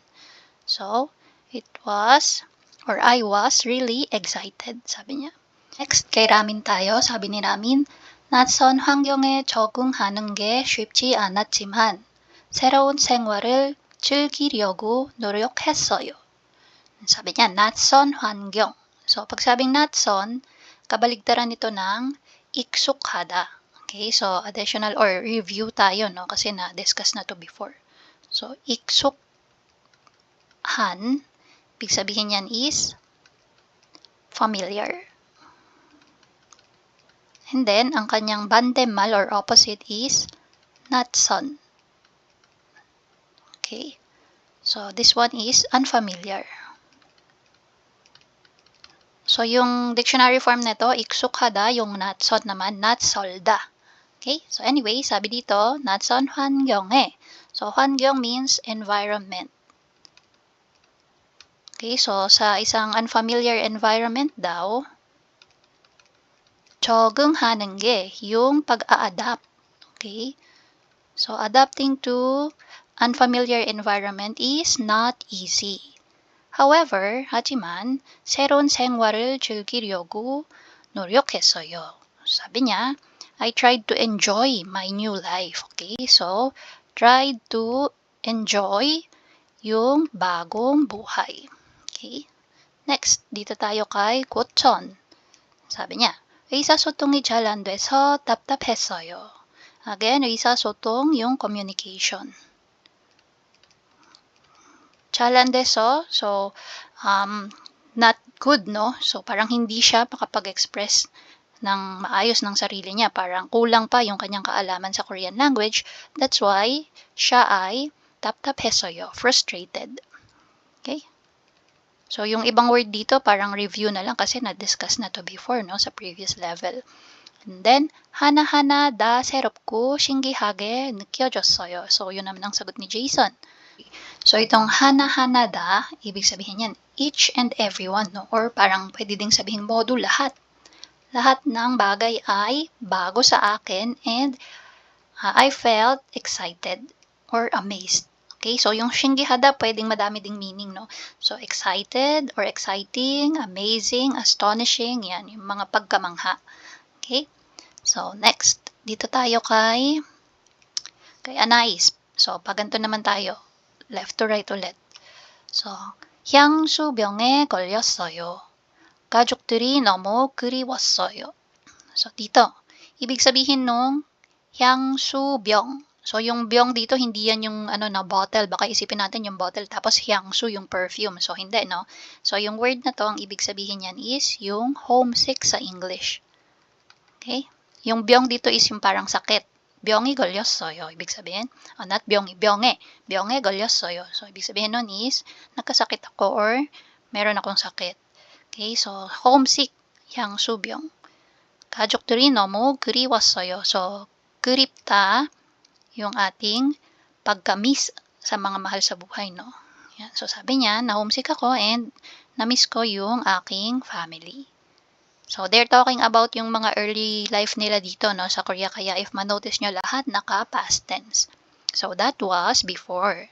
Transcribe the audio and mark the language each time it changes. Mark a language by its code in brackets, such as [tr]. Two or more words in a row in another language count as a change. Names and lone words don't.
[en] So, it was, or I was really excited, [tl] sabi niya. Next, kay Ramin tayo. Sabi ni Ramin, [ko] 낯선 환경에 적응하는 게 쉽지 않았지만 새로운 생활을 즐기려고 노력했어요. [tl] Sabi niya, [ko] 낯선 환경. [tl] So, pag sabing 낯선, kabaligtaran nito ng 익숙하다. [en] Okay, so additional or review [tl] tayo, no? Kasi na-discuss na to before. So, 익숙한, ibig sabihin yan [en] is familiar. And then, [tl] ang kanyang 반대말 [en] or opposite is [tl] 낯선. [en] Okay, so this one is unfamiliar. So, [tl] yung dictionary form nito, 익숙하다, yung 낯선 naman, 낯설다. Okay? So, anyway, sabi dito, [ko] 낯선 환경에. [en] So, [ko] 환경 [en] means environment. Okay? So, [tl] sa isang [en] unfamiliar environment [tl] daw, [ko] 적응하는 게, [tl] yung pag-a-adapt. [en] Okay? So, adapting to unfamiliar environment is not easy. [ko] However, 하지만 새로운 생활을 즐기려고 노력했어요. [tl] 사비 niya, [en] I tried to enjoy my new life. Okay? So, tried to enjoy [tl] yung bagong buhay. [en] Okay? [tl] Next, dito tayo kay 고천. 사비 niya, [ko] 의사소통이 잘 안 돼서 답답했어요. [tl] Again, 의사소통, yung communication. [ko] 잘 안 돼서, [en] so, not good, no? So, [tl] parang hindi siya makapag-express ng maayos ng sarili niya. Parang kulang pa yung kanyang kaalaman sa [en] Korean language. That's why, [tl] siya ay 답답했어요, frustrated. [en] Okay? [tl] So, yung ibang word dito, parang review na lang kasi na-discuss na to before, no? Sa [en] previous level. And then, [ko] 하나하나 다 새롭고 신기하게 느껴졌어요. [tl] So, yun naman ang sagot ni Jason. So, itong hana-hanada, ibig sabihin yan, [en] each and every one, no? [tl] Or parang pwede ding sabihin modo lahat. Lahat ng bagay ay bago sa akin [en] and I felt excited or amazed. Okay, so [tl] yung shingihada, pwedeng madami ding meaning, no? [en] So, excited or exciting, amazing, astonishing, [tl] yan, yung mga pagkamangha. Okay, so next, dito tayo kay Anais. So, pag ganito naman tayo, [en] left to right ulit. So, [ko] 향수병에 걸렸어요. 가족들이 너무 그리웠어요. [tl] So, dito, ibig sabihin nung 향수병. So, yung 병 dito, hindi yan yung na bottle. Baka isipin natin yung bottle, tapos 향수, yung perfume. So, hindi, no? So, yung word na to, ang ibig sabihin yan is yung homesick sa English. [en] Okay? [tl] Yung 병 dito is yung parang sakit. [ko] 병이 걸렸어요. [tl] ibig sabihin, [ko] not 병이, 병에 걸렸어요. [tl] So, ibig sabihin nun is, nagkasakit ako or meron akong sakit. [en] Okay, so, homesick, 향수병. [ko] 가족들이 너무 그리웠어요. So, 그립다, [tl] yung ating pagka-miss sa mga mahal sa buhay, no? Yan. So, sabi niya, na-homesick ako and na-miss ko yung aking family. [en] So, they're talking about [tl] yung mga [en] early life [tl] nila dito, no, sa [en] Korea. [tl] Kaya if ma-notice nyo lahat, [en] naka-past tense. So, that was before.